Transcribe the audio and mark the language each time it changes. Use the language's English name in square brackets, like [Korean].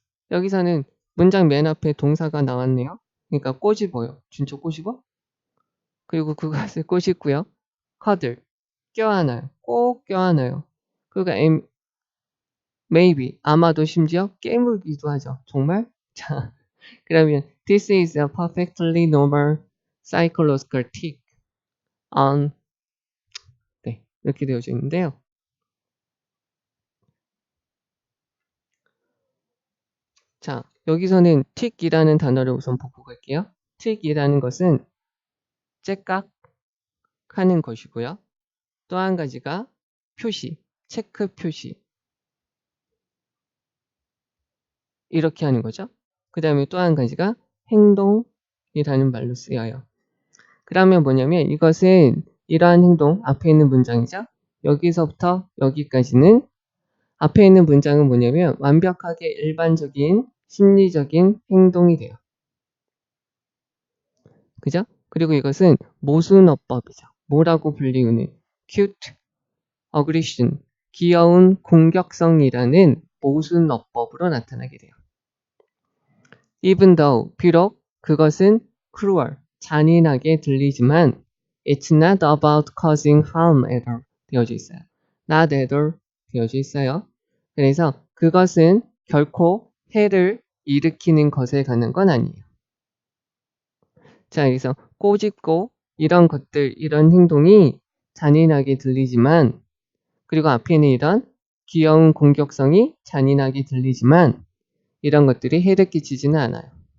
[Korean] 여기서는 문장 맨 앞에 동사가 나왔네요. 그러니까 꼬집어요. 진짜 꼬집어? 그리고 그것을 꼬집고요. cuddle, 껴안아요. 꼭 껴안아요. 그러니까 maybe, 아마도 심지어 깨물기도 하죠. 정말? 자, 그러면 [English] this is a perfectly normal psychological tick on [Korean] 네, 이렇게 되어져 있는데요. 자, 여기서는 tick이라는 단어를 우선 보고 갈게요. tick이라는 것은 째깍하는 것이고요. 또 한 가지가 표시, 체크 표시. 이렇게 하는 거죠. 그 다음에 또 한 가지가 행동이라는 말로 쓰여요. 그러면 뭐냐면 이것은 이러한 행동, 앞에 있는 문장이죠. 여기서부터 여기까지는 앞에 있는 문장은 뭐냐면 완벽하게 일반적인 심리적인 행동이 돼요. 그죠? 그리고 이것은 모순어법이죠. 뭐라고 불리우는 cute aggression, 귀여운 공격성이라는 모순어법으로 나타나게 돼요. [English] Even though, [Korean] 비록 그것은 [English] cruel, [Korean] 잔인하게 들리지만 [English] it's not about causing harm at all [Korean] 되어져 있어요. [English] not at all [Korean] 되어져 있어요. 그래서 그것은 결코 해를 일으키는 것에 관한 건 아니에요. 자, 여기서 꼬집고 이런 것들, 이런 행동이 잔인하게 들리지만, 그리고 앞에는 이런 귀여운 공격성이 잔인하게 들리지만 이런 것들이 해를 끼치지는 않아요.